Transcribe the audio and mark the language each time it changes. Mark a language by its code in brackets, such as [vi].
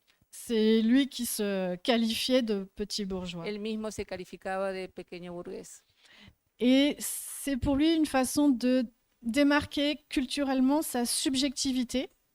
[fr] C'est lui qui se qualifiait de petit bourgeois. [es] Él mismo se calificaba de pequeño burgués. [fr] Et c'est pour lui une façon de démarquer culturellement sa subjectivité